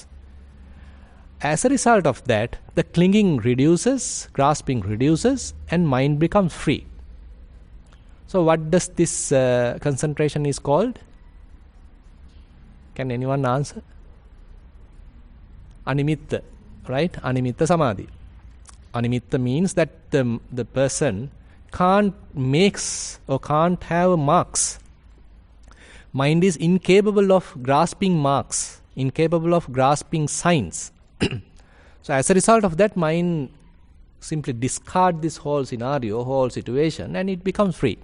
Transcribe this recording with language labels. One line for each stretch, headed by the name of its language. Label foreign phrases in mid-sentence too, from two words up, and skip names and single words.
English: As a result of that, the clinging reduces, grasping reduces, and mind becomes free. So what does this concentration is called? Can anyone answer? Animitta, right?
Pali: Animitta samadhi.
English: Animitta means that the person can't mix or can't have marks. Mind is incapable of grasping marks, incapable of grasping signs. So as a result of that, mind simply discard this whole scenario, whole situation, and it becomes free.